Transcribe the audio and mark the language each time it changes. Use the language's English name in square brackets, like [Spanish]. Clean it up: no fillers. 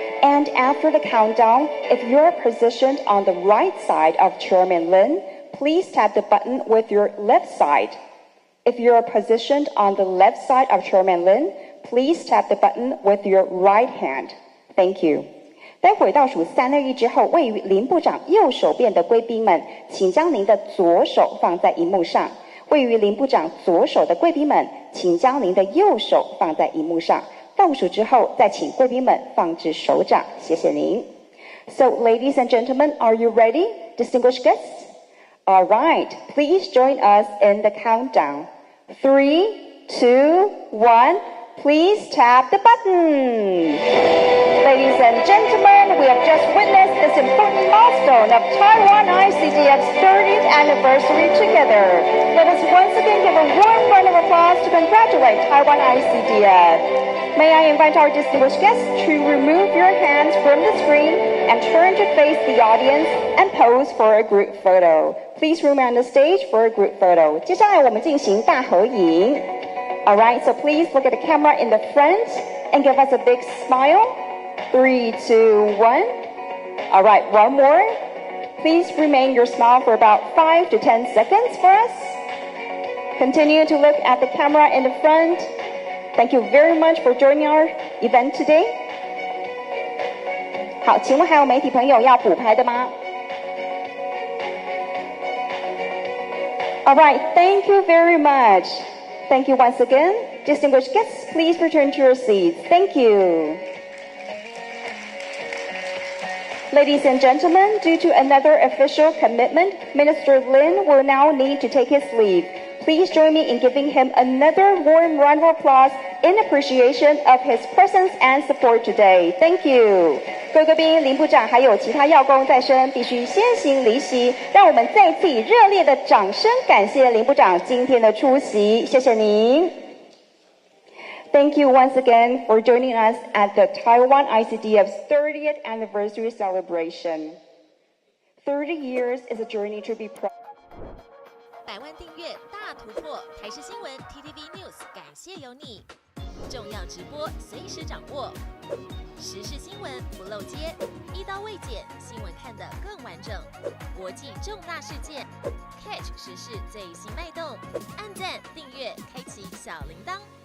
[English] And after the countdown, if you're positioned on the right side of Chairman Lin, please tap the button with your left side. If you're positioned on the left side of Chairman Lin, please tap the button with your right hand. Thank you. [Chinese] 待会倒数3、2、1之后，位于林部长右手边的贵宾们，请将您的左手放在荧幕上。位于林部长左手的贵宾们，请将您的右手放在荧幕上。倒数之后，再请贵宾们放置手掌。谢谢您。 [English] So, ladies and gentlemen, are you ready, distinguished guests? All right, please join us in the countdown. 3, 2, 1. Please tap the button. Ladies and gentlemen, we have just witnessed this important milestone of Taiwan ICDF's 30th anniversary together. Let us once again give a warm round of applause to congratulate Taiwan ICDF. May I invite our distinguished guests to remove your hands from the screen and turn to face the audience and pose for a group photo. Please remain on the stage for a group photo. [Chinese] 接下来我们进行大合影。 [English] All right, so please look at the camera in the front and give us a big smile. 3, 2, 1. All right, one more. Please remain your smile for about 5 to 10 seconds for us. Continue to look at the camera in the front. Thank you very much for joining our event today. [Chinese] 好，请问还有媒体朋友要补拍的吗？ [English] All right, thank you very much. Thank you once again. Distinguished guests, please return to your seats. Thank you. Ladies and gentlemen, due to another official commitment, Minister Lin will now need to take his leave. Please join me in giving him another warm round of applause in appreciation of his presence and support today. Thank you. [Chinese] 各位贵宾，林部长还有其他要公在身，必须先行离席。让我们再次以热烈的掌声感谢林部长今天的出席，谢谢您。 [English] Thank you once again for joining us at the Taiwan ICDF's 30th anniversary celebration. 30 years is a journey to be proud. [Chinese] 100万订阅大突破，台视新闻 TTVNews 感谢有你。重要直播随时掌握，时事新闻不漏接，一刀未剪，新闻看得更完整。国际重大事件 ， [English] catch [Chinese] 时事最新脉动，按赞订阅，开启小铃铛。